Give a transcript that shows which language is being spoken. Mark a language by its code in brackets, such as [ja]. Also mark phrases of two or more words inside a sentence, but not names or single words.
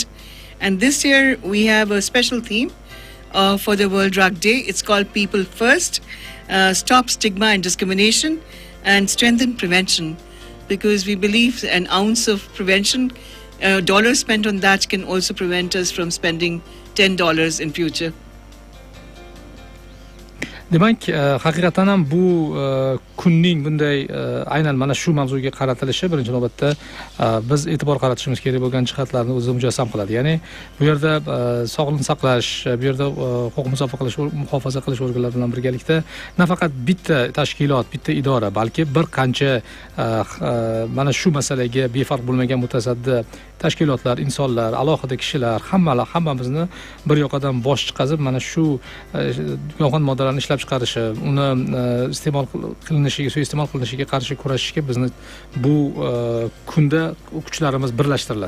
[en] And this year we have a special theme for the World Drug Day. It's called People First. Stop stigma and discrimination and strengthen prevention, because we believe an ounce of prevention, dollar spent on that can also prevent us from spending $10 in future. [uz] Demak, haqiqatan ham bu kunning bunday aynan mana shu mavzuga qaratilishi birinchi navbatda biz e'tibor qaratishimiz kerak bo'lgan jihatlarni o'zi mujassam qiladi. Ya'ni bu yerda sog'liqni saqlash, bu yerda huquq muhofaza qilish organlari bilan birgalikda nafaqat bitta tashkilot, bitta idora, balki bir qancha mana shu masalaga befarq bo'lmagan mutasaddi tashkilotlar, insonlar, alohida kishilar, hammamizni bir yoqadan bosh chiqazib mana shu giyohvand moddalarni ishlab chiqarishi, uni iste'mol qilinishiga, suiiste'mol qilinishiga qarshi kurashishga bizni bu kunda kuchlarimiz birlashtiriladi.